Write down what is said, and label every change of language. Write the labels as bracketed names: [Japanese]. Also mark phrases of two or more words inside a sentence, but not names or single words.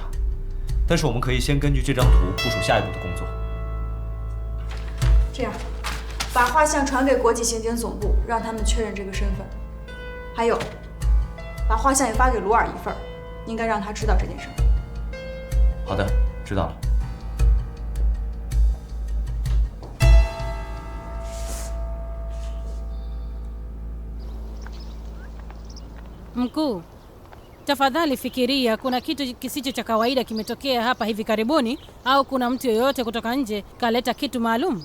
[Chinese] 但是我们可以先根据这张图部署下一步的工作。这样，把画像传给国际刑警总部，让他们确认这个身份。还有，把画像也发给鲁尔一份，应该让他知道这件事。好的，知道了。 [Swahili] Mkuu, tafadhali fikiria kuna kitu kisicho cha kawaida kimetokea hapa hivi karibuni, au kuna mtu yeyote kutoka nje kaleta kitu maalum?